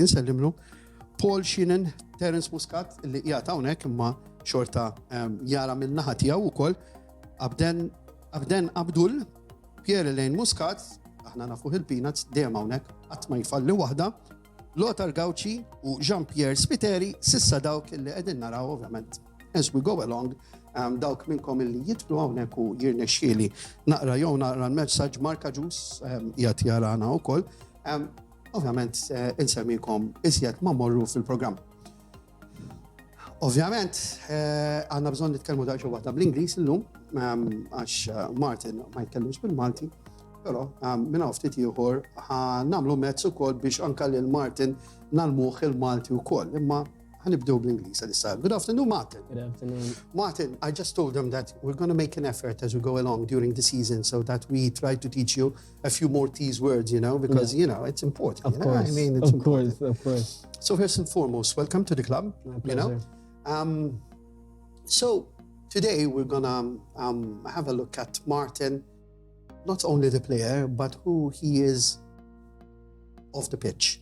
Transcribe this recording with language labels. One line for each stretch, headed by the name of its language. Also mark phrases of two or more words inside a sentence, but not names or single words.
Maltese: insellimlu, Paul Sheehan, Terence Muscat illi qiegħed hawnhekk imma xorta jara mill-naħa tiegħu wkoll, Abden Abdul, Pierre Elaine Muscat, aħna nafu il-Peanuts dejjem hawnhekk qatt ma jfalli waħda, Lothar Gauci u Jean-Pierre Spiteri sissa dawk illi qegħdin naraw ovvjament
English: as we go along
Maltese: dawk minnkom illi jidħlu hawnhekk u jirnexxieli naqra l-messaġġ Marka Ġus qiegħed jarana wkoll. Ovvjament insemmikom iżjed ma mmorru fil-programm. Ovvjament għandna bżonn nitkellmu daqsxejn waħda bl-Ingliż illum għax Martin ma jitkellmux bil-Malti. Però minn hawn ftit ieħor nagħmlu mezz ukoll biex anke lil Martin nagħlmuh il-Malti wkoll. Imma ħanibdew bl-Ingliż issa.
English: Good afternoon, Martin. Good afternoon. Martin, I just told them that we're going to make an effort as we go along during the season so that we try to teach you a few more these words, because, it's important. Of course. I mean, it's important. Of course. So first and foremost, welcome to the club. My pleasure. So today we're going to have a look at Martin, not only the player, but who he is off the pitch.